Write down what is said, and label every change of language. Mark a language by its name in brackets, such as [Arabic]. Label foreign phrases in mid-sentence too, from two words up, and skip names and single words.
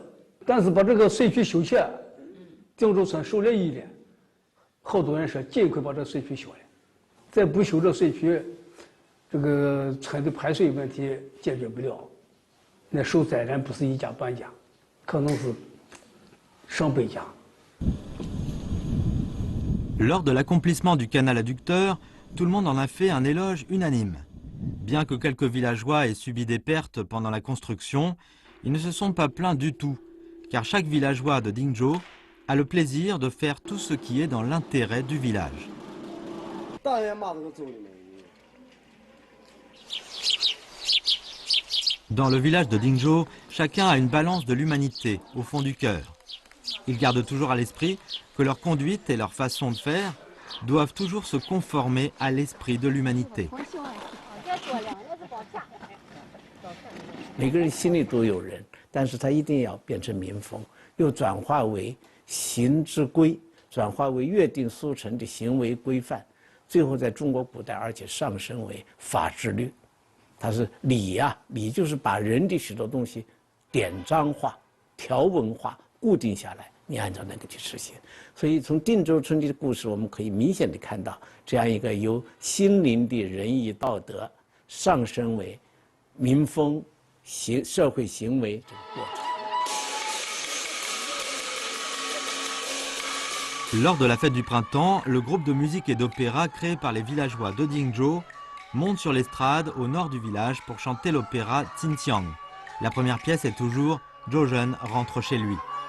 [Chinese] 但是把这个水渠修起来。 荆州村受了益了，好多人说尽快把这水渠修了，再不修这水渠，这个村的排水问题解决不了，那受灾人不是一家半家，可能是上百家。 [French] Lors de l'accomplissement du canal adducteur, tout le monde en a fait un éloge unanime. Bien que quelques villageois aient subi des pertes pendant la construction, Ils ne se sont pas plaints du tout, car chaque villageois de Dingzhou a le plaisir de faire tout ce qui est dans l'intérêt du village. Dans le village de Dingzhou, chacun a une balance de l'humanité au fond du cœur. Ils gardent toujours à l'esprit que leur conduite et leur façon de faire doivent toujours se conformer à l'esprit de l'humanité. [Chinese] 每个人心里都有人，但是他一定要变成民风，又转化为行之规，转化为约定俗成的行为规范，最后在中国古代，而且上升为法治律。它是礼呀，礼就是把人的许多东西典章化、条文化、固定下来，你按照那个去实行。所以从定州村的故事，我们可以明显地看到这样一个由心灵的仁义道德上升为民风、社会行为这个过程。 [French] Lors de la fête du printemps, le groupe de musique et d'opéra créé par les villageois de Dingzhou monte sur l'estrade au nord du village pour chanter l'opéra Xinxiang. La première pièce est toujours « Zhou rentre chez lui ».